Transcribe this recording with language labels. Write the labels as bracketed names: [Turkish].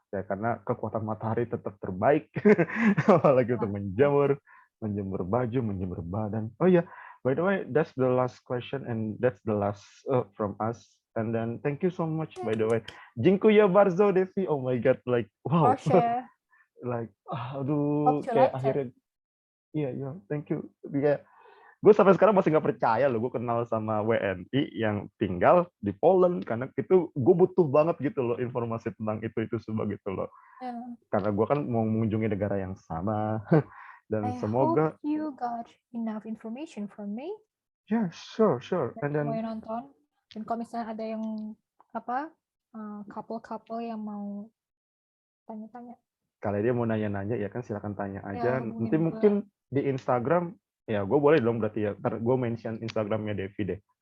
[Indonesian] Ya karena kekuatan matahari tetap terbaik. Apalagi untuk menjemur baju, menjemur badan. [English] Oh iya, by the way, that's the last question and that's the last from us. And then thank you so much by the way. [Polish] Dziękuję bardzo [English] Devi. Oh my god, like wow. Porsche, Like hope [Indonesian] aduh [English] you [Indonesian] kayak akhirnya iya, [English] thank you. [Indonesian] Kayak gue sampai sekarang masih nggak percaya loh gue kenal sama WNI yang tinggal di Poland karena itu gue butuh banget gitu loh informasi tentang itu semua gitu loh [English] Yeah. [Indonesian] karena gue kan mau mengunjungi negara yang sama dan [English] I hope [Indonesian] semoga [English] you got enough information from me. yeah sure and then [Indonesian] Semuanya nonton. Dan kalau misalnya ada yang couple-couple yang mau tanya-tanya, kalau dia mau nanya-nanya ya kan silakan tanya ya aja nanti hubungin gue. mungkin di Instagram ya gue boleh dong berarti ya ntar gue mention Instagramnya Devi deh